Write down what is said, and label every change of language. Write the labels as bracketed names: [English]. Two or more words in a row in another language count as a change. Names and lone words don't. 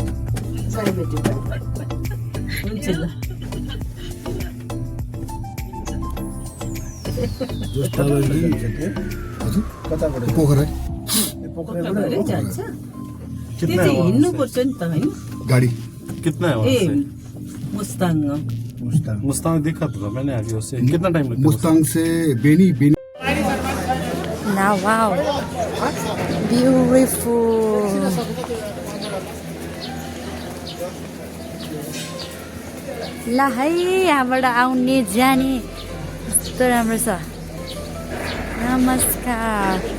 [Nepali] हिँड्नुपर्छ नि त होइन। गाडी [Hindi] कितना है वहाँ से? मुस्ताङ मुस्तांग देखा था मैंने आगे उससे। कितना टाइम लगता है? मुस्ताङ से बेनी [English] Now, wow, beautiful. [Nepali] ला है यहाँबाट आउने जाने कस्तो राम्रो छ। नमस्कार।